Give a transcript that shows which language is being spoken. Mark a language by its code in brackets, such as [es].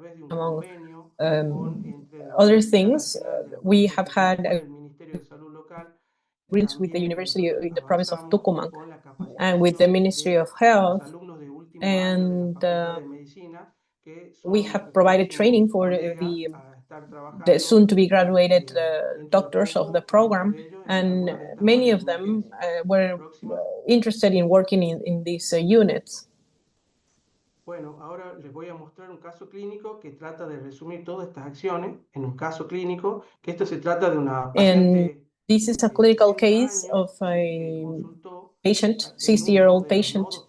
[en] Among other things, we have had agreements with the university in the province of Tucumán and with the Ministry of Health, and we have provided training for the soon to be graduated doctors of the program, and many of them were interested in working in these units. [es] Bueno, ahora les voy a mostrar un caso clínico que trata de resumir todas estas acciones en un caso clínico, que esto se trata de una paciente. [en] And this is a clinical case of a patient, 60-year-old patient.